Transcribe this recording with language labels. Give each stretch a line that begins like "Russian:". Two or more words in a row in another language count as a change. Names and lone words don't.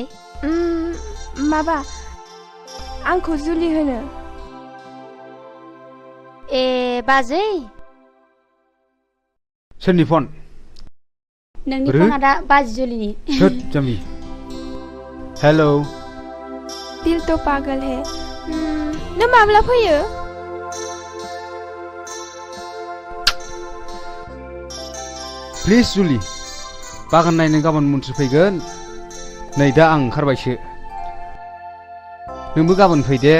Bodo: माबा आंखौ जुलि होनो ए बाजै सोरनि फन नोंनि फन आदा बाजै जुलिनि सोर जामि हेलौ दिल तो पागल है नों माब्ला फैयो प्लिज जुलि बागान नायनो गाबोन मन्थ्रि फैगोन नै दा आं ओंखारबायसो नोंबो गाबोन फै दे